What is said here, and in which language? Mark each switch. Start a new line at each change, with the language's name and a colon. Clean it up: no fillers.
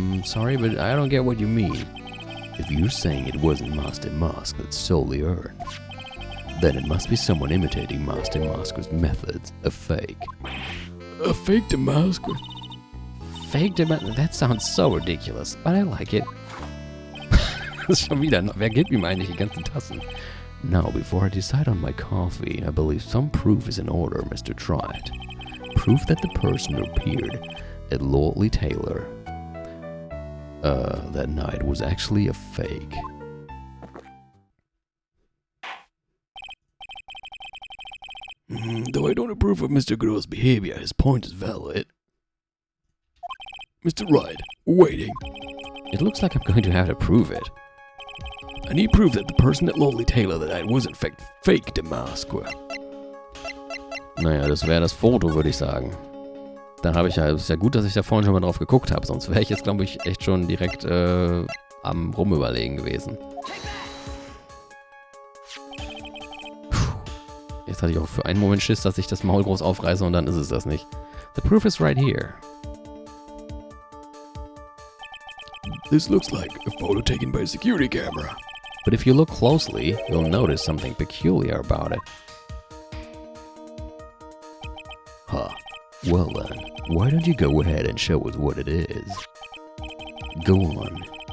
English: Sorry, but I don't get what you mean. If you're saying it wasn't Master DeMasque that stole the urn, Then it must be someone imitating Master DeMasque's methods. A fake. A fake DeMasque? Fake DeMasque? That sounds so ridiculous, but I like it.
German: Schon wieder, wer gibt ihm eigentlich die ganzen Tassen?
English: Now, before I decide on my coffee, I believe some proof is in order, Mr. Trite. Proof that the person who appeared at Lordly Taylor that night was actually a fake. Though I don't approve of Mr. Godot's behavior, his point is valid. Mr. Wright, waiting. It looks like I'm going to have to prove it. I need proof that the person at Lordly Taylor that night was in fact fake DeMasque.
German: Naja, das wäre das Foto, würde ich sagen. Da habe ich ja, ist ja gut, dass ich da vorhin schon mal drauf geguckt habe, sonst wäre ich jetzt, glaube ich, echt schon direkt am Rumüberlegen gewesen. Jetzt hatte ich auch für einen Moment Schiss, dass ich das Maul groß aufreiße und dann ist es das nicht.
English: The proof is right here. This looks like a photo taken by a security camera. But if you look closely, you'll notice something peculiar about it. Huh. Well then, why don't you go ahead and show us what it is? Go on.